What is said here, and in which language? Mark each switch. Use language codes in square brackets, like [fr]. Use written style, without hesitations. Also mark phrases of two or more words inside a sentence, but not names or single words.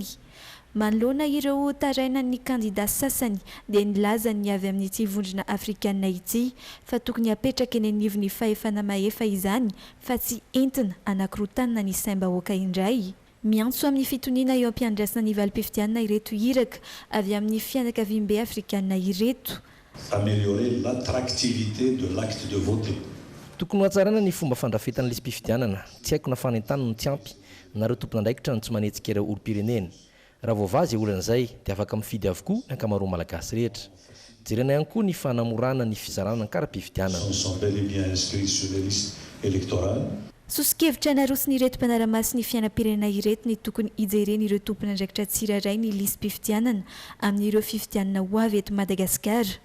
[mg] Manoloana ireo tarainan'ny candidat sasany dia nilaza ny avy amin'ity vondrona afrikanina ity fa tokony apetraka eny anivon'ny fahefana mahefa izany fa tsy entina anakorotanana ny saim-bahoaka indray. Miantso amin'ny fitoniana eo ampiandrasana ny valim-pifidianana ireto iraka avy amin'ny fianakaviam-be afrikanina ireto. [fr] Améliorer l'attractivité de l'acte de voter. [mg] Tokony hatsarana ny fomba fandrafetana lisym-pifidianana, tsy haiko na fanentana no tsy ampy nareo tompon'andraikitra no tsy manetsika ireo olo-pirenena. Raha voavazy olan'izay dia afaka mifidy avokoa ny ankamaroa malagasy rehetra. Jerena ihany koa ny fanamorana ny fizarana ny kara-pifidianana. Sosikevitra narosiny ireto mpanara-maso ny fiainam-pirenena ireto ny tokony hijereny ireo tompon'andraikitra tsiraray ny lisym-pifidianana amin'ireo fifidianana ho avy eto Madagasikara.